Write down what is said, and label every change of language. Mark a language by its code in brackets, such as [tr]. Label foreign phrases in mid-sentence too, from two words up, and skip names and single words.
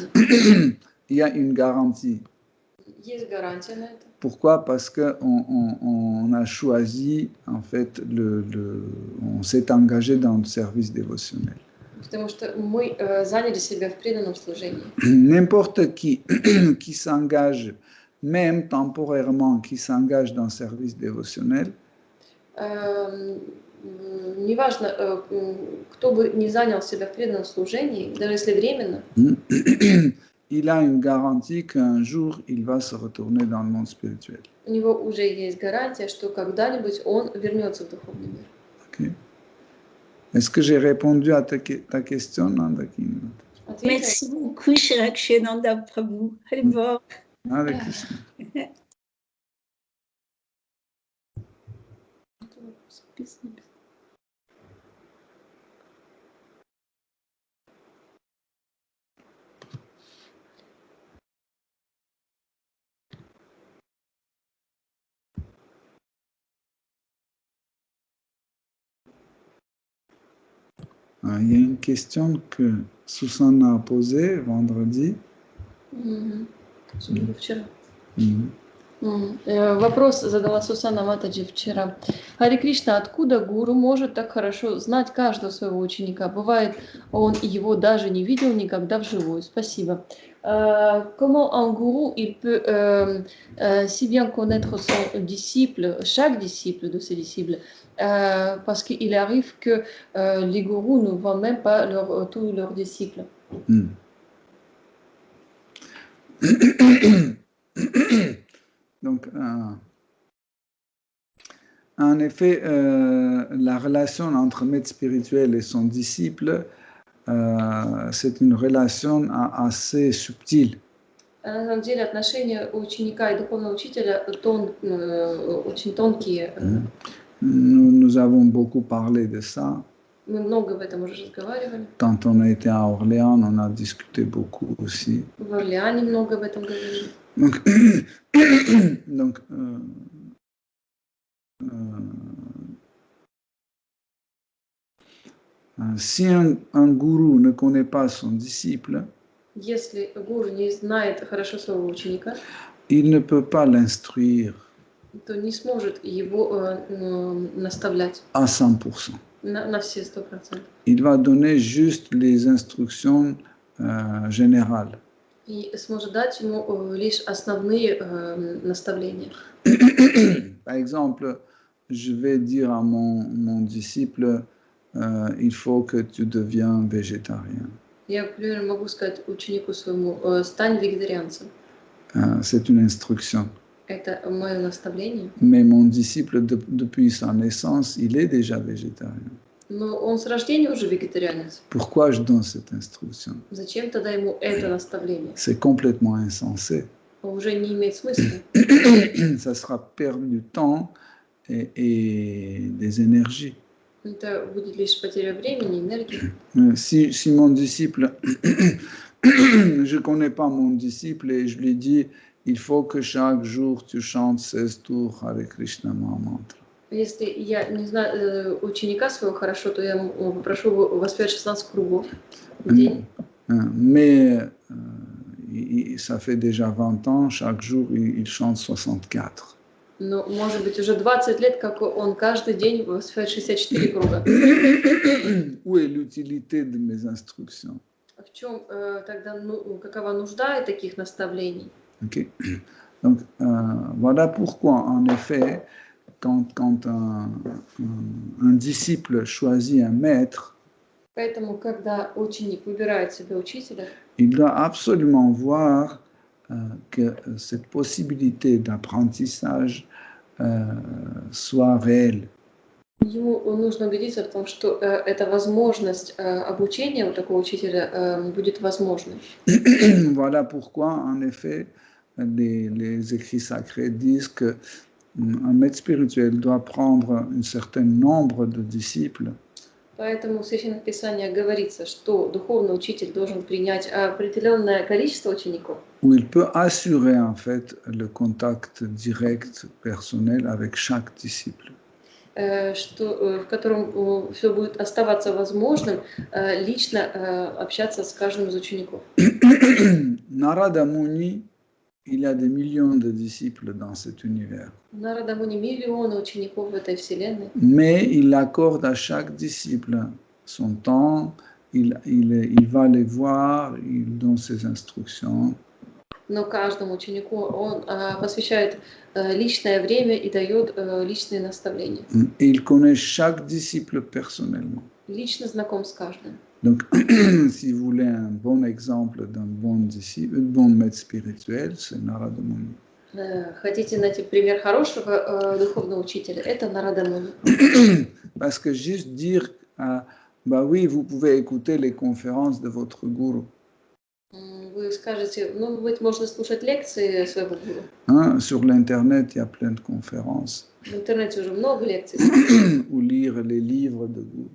[fr] Il y a une garantie. [ru] Есть гарантия на это. [fr] Pourquoi? Parce qu'on a choisi, en fait, on s'est engagé dans le service dévotionnel. [ru] Потому что мы заняли себя в преданном служении. [fr] N'importe qui s'engage, même temporairement, qui s'engage dans le service dévotionnel, [ru] Неважно, кто бы не занял себя в преданном служении, даже если временно, [fr] il a une garantie qu'un jour, il va se retourner dans le monde spirituel. [ru] У него уже есть гарантия, что когда-нибудь он вернется в духовный мир. [fr] Okay. Est-ce que j'ai répondu à ta question, Nandakini? Merci beaucoup, cher Akshayananda Prabhu. Haribol. Hare Krishna. Il y a une question que Susanna a posée vendredi. [ru] Особенно вчера. Mhm. Вопрос задала Сусана Матаджи вчера. Хари Кришна, откуда гуру может так хорошо знать каждого своего ученика? Бывает, он его даже не видел никогда вживую. Спасибо. [fr] Comment un gourou il peut si bien connaître son disciple, chaque disciple de ses disciples, parce qu'il arrive que les gourous ne voient même pas tous leurs disciples. Mhm. Donc, en effet, la relation entre maître spirituel et son disciple, c'est une relation assez subtile. [ru] На самом деле отношения ученика и духовного учителя очень тонкие. [fr] Nous avons beaucoup parlé de ça. [ru] Мы много об этом уже разговаривали. [fr] Quand on a été à Orléans, on a discuté beaucoup aussi. [ru] В Орлеане много об этом говорили. [fr] Donc, si un gourou ne connaît pas son disciple, [ru] Если гуру не знает хорошо своего ученика, [fr] il ne peut pas l'instruire [ru] то не сможет его наставлять [fr] à 100%. [ru] на все 100%. [fr] Il va donner juste les instructions générales. [ru] И сможет дать ему лишь основные наставления. [fr] Par exemple, je vais dire à mon disciple, il faut que tu deviens végétarien. [ru] Я, например, могу сказать ученику своему, стань вегетарианцем. [fr] C'est une instruction. [ru] Это мое наставление. [fr] Mais mon disciple, depuis sa naissance, il est déjà végétarien. [ru] Но он с рождения уже вегетарианец. [fr] Pourquoi je donne cette instruction? [ru] Зачем тогда ему это наставление? [fr] C'est complètement insensé. [ru] Уже не имеет смысла. [fr] Ça sera perdre du temps et des énergies. [ru] Это будет лишь потеря времени, энергии. [fr] Si mon disciple, je ne connais pas mon disciple et je lui dis, il faut que chaque jour tu chantes 16 tours avec Krishna Mahamantra. [ru] Если я не знаю ученика своего хорошо, то я попрошу его воспевать 16 кругов в день. [fr] Mais ça fait déjà 20 ans, chaque jour il chante 64. [ru] Но, может быть, уже 20 лет, как он каждый день воспевает 64 круга. [fr] Où est l'utilité de mes instructions? [ru] В чем тогда, какова нужда таких наставлений? [fr] Okay. Donc, voilà pourquoi, en effet, quand un disciple choisit un maître, [ru] Поэтому, когда ученик выбирает себе учителя, [fr] il doit absolument voir que cette possibilité d'apprentissage soit réelle. [ru] ему нужно убедиться в том, что эта возможность обучения у такого учителя будет возможной. [fr] Voilà pourquoi, en effet, les écrits sacrés disent que un maître spirituel doit prendre un certain nombre de disciples. [ru] Поэтому в Священном Писании говорится, что духовный учитель должен принять определенное количество учеников. [fr] Où il peut assurer en fait le contact direct personnel avec chaque disciple. [ru] В котором все будет оставаться возможным лично общаться с каждым из учеников. [fr] Narada Muni, il y a des millions de disciples dans cet univers. [ru] Нарада Муни миллионы учеников в этой вселенной. [fr] Mais il accorde à chaque disciple son temps, il va les voir, il donne ses instructions. [ru] Но каждому ученику он посвящает личное время и дает личные наставления. [fr] Et il connaît chaque disciple personnellement. [ru] Лично знаком с каждым. [fr] Donc, si vous voulez un bon exemple d'un bon disciple, un bon maître spirituel, c'est Narada Muni. [ru] Хотите найти пример хорошего духовного учителя? Это Нарада Муни. [fr] Parce que juste dire, bah oui, vous pouvez écouter les conférences de votre gourou. [ru] Вы скажете, ну, ведь можно слушать лекции своего гуру. [fr] Hein, sur l'internet, il y a plein de conférences. [ru] В интернете уже много лекций. [fr] Ou lire les livres de gourou.